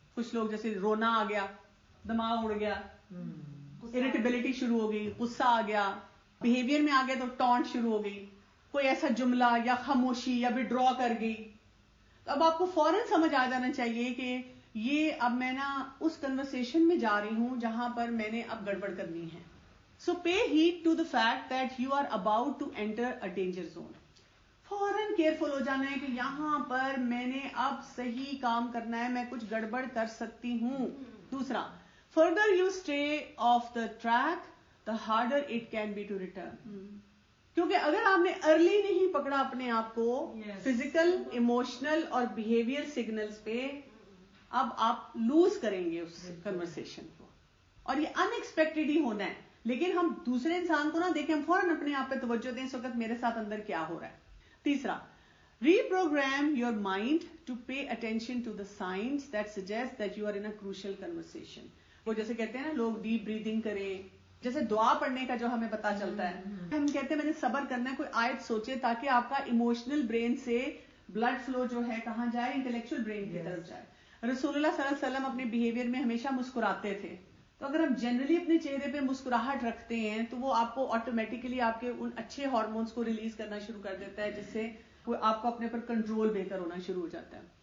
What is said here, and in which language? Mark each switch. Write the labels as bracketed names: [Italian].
[Urdu] کچھ لوگ جیسے رونا آ گیا, دماغ اڑ گیا, اریٹیبلٹی شروع ہو گئی, غصہ آ گیا, بیہیویئر میں آ گیا تو ٹونٹ شروع ہو گئی, کوئی ایسا جملہ یا خاموشی یا وڈرا کر گئی, تو اب آپ کو فوراً سمجھ آ جانا چاہیے کہ یہ اب میں نا اس کنورسیشن میں جا رہی ہوں جہاں پر میں نے اب گڑبڑ کرنی ہے. [English] So pay heed to the fact that you are about to enter a danger zone. [Urdu] فوراً کیئرفل ہو جانا ہے کہ یہاں پر میں نے اب صحیح کام کرنا ہے, میں کچھ گڑبڑ کر سکتی ہوں. دوسرا, [English] further you stay off the track, the harder it can be to return. [Urdu] کیونکہ اگر آپ نے ارلی نہیں پکڑا اپنے آپ کو فزیکل, ایموشنل اور بیہیویئر سگنلز پہ, اب آپ لوز کریں گے اس کنورسیشن کو, اور یہ ان ایکسپیکٹڈ ہی ہونا ہے. لیکن ہم دوسرے انسان کو نہ دیکھیں, ہم فوراً اپنے آپ پہ توجہ دیں اس وقت میرے ساتھ اندر کیا ہو رہا ہے. تیسرا, [English] reprogram your mind to pay attention to the signs that suggest that you are in a crucial conversation. [Urdu] وہ جیسے کہتے ہیں نا لوگ ڈیپ بریدنگ کریں, جیسے دعا پڑھنے کا جو ہمیں پتا چلتا ہے, ہم کہتے ہیں میں نے صبر کرنا ہے, کوئی آیت سوچے تاکہ آپ کا ایموشنل برین سے بلڈ فلو جو ہے کہاں جائے, انٹلیکچوئل برین کی طرف جائے. رسول اللہ صلی اللہ علیہ وسلم اپنے بیہیویئر میں ہمیشہ مسکراتے تھے, تو اگر ہم جنرلی اپنے چہرے پہ مسکراہٹ رکھتے ہیں تو وہ آپ کو آٹومیٹیکلی آپ کے ان اچھے ہارمونس کو ریلیز کرنا شروع کر دیتا ہے, جس سے آپ کو اپنے پر کنٹرول بہتر ہونا شروع ہو جاتا ہے.